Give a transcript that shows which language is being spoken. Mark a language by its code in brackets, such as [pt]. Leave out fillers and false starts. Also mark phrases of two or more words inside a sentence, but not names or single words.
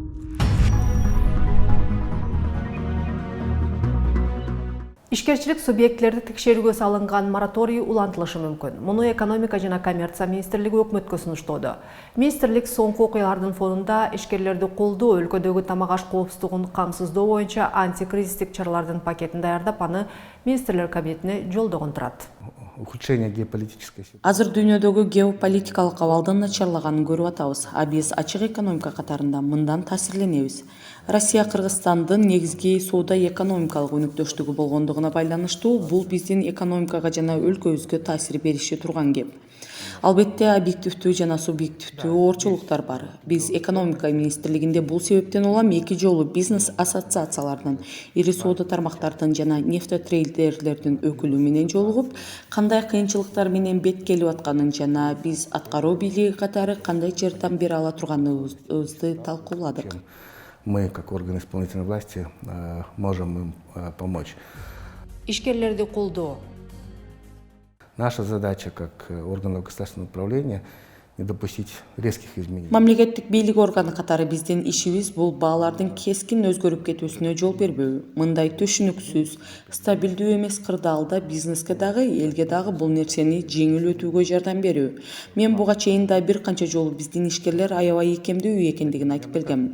[ky] Ишкерчилик субъектилерди текшерүүгө салынган мораторий улантылышы мүмкүн. Муну экономика жана коммерция министрлиги өкмөткө сунуштоодо. Министрлик соңку окуялардын фонунда ишкерлерди колдоо, өлкөдөгү тамак аш коопсуздугун камсыздоо боюнча антикризистик чаралардын пакетин даярдап, аны министрлер кабинетине жолдогон турат. [ru] Ухудшение геополитической ситуации. [ky] Азыр дүйнөдөгү геополитикалык абалдын начарлаганын көрүп атабыз. Биз ачык экономика катарында мындан таасирленебиз. Россия Кыргызстандын негизги соода экономикалык өнөктөштүгү болгондугуна байланыштуу бул биздин экономикага жана өлкөбүзгө таасир бериши турган кеп. Албетте объективдүү жана субъективдүү оорчулуктар бар. Биз экономика министрлигинде бул себептен улам 2 жолу бизнес ассоциацияларынын, ири соода тармактардын жана нефтотрейдерлердин өкүлү менен жолугуп, кандай кыйынчылыктар менен бет келип атканын жана биз аткаруу бийлиги катары кандай жардам бере ала турганыбызды талкууладык. [ru] Мы, как органы исполнительной власти, можем им помочь. [ky] Ишкерлерди колдоо. [ru] Наша задача как органов государственного управления не допустить резких изменений. [ky] Мамлекеттик бийлик органы катары биздин ишибиз бул баалардын кескин өзгөрүп кетүүсүнө жол бербөө. Мындай түшүнүксүз, стабилдүү эмес кырдаалда бизнеске дагы, элге дагы бул нерсени жеңил өтүүгө жардам берүү. Мен буга чейин да бир канча жолу биздин ишкерлер аябай ийкемдүү экендигин айтып келгенмин.